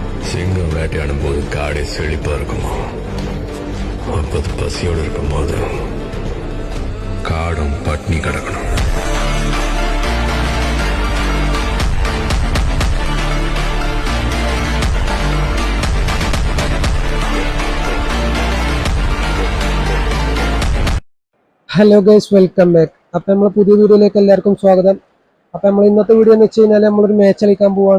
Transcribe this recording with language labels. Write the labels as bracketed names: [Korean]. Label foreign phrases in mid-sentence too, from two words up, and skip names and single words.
[Tamil] சிங்கம் வேட்டையாடும் போது காடே செழிப்பா இருக்குமா, அப்பது பசியோடு இருக்கும் போது காடும் பட்னி கிடக்கணும். [English] Hello guys, welcome back. [Malayalam] അപ്പം നമ്മൾ പുതിയ വീഡിയോയിലേക്ക് എല്ലാവർക്കും സ്വാഗതം. അപ്പം നമ്മൾ ഇന്നത്തെ വീഡിയോ എന്ന് വെച്ച് കഴിഞ്ഞാൽ നമ്മളൊരു മാച്ച് കളിക്കാൻ പോവാണ്.